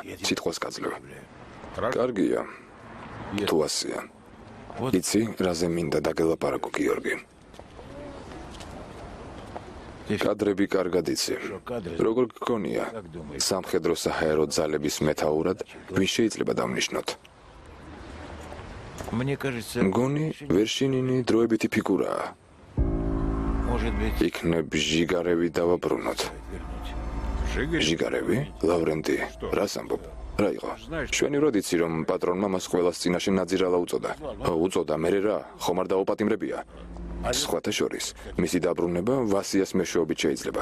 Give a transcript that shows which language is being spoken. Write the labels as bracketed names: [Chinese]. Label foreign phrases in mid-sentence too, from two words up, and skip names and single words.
[Georgian] სიტყვას გაძლევ. კარგია. თუ ასეა. იცი, რაზე მინდა დაგელაპარაკო გიორგი. კადრები კარგად იცი. როგორ გქონია სამხედრო საჰაერო ძალების მეთაურად, ვინ შეიძლება დავნიშნოთ? [Russian] Мне кажется, [Georgian] მგონი ვერშინინი დროებითი ფიგურაა. [Russian] может быть, [Georgian] იქნებ ჟიგარევი დავაბრუნოთ. ჟიგარევი? ლავრენტი, რას ამბობ? რა იყო? შვენივრად იცი რომ პატრონმა მას ყველას წინაშე ნაძირალა უწოდა. უწოდა, მერე რა, ხომ არ დაუპატიმრებია? სხვათა შორის, მისი დაბრუნება ვასიას მეშვეობით შეიძლება.